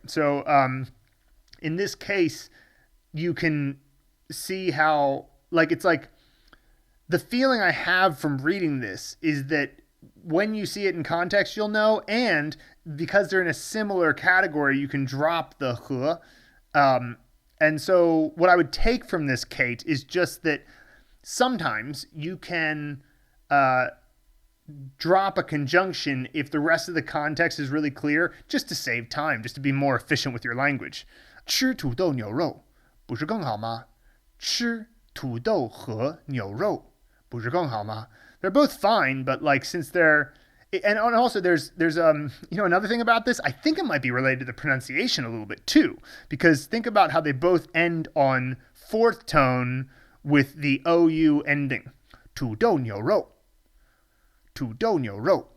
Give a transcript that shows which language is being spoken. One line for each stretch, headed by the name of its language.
English: So in this case, you can see how, the feeling I have from reading this is that when you see it in context, you'll know, and because they're in a similar category, you can drop the 和. And so what I would take from this, Kate, is just that sometimes you can drop a conjunction if the rest of the context is really clear, just to save time, just to be more efficient with your language.
Chinese: 吃土豆牛肉不是更好吗?吃土豆和牛肉不是更好吗?
English: They're both fine, but since they're, and also there's another thing about this, I think it might be related to the pronunciation a little bit too, because think about how they both end on fourth tone with the OU ending.
Chinese: 土豆牛肉 土豆牛肉.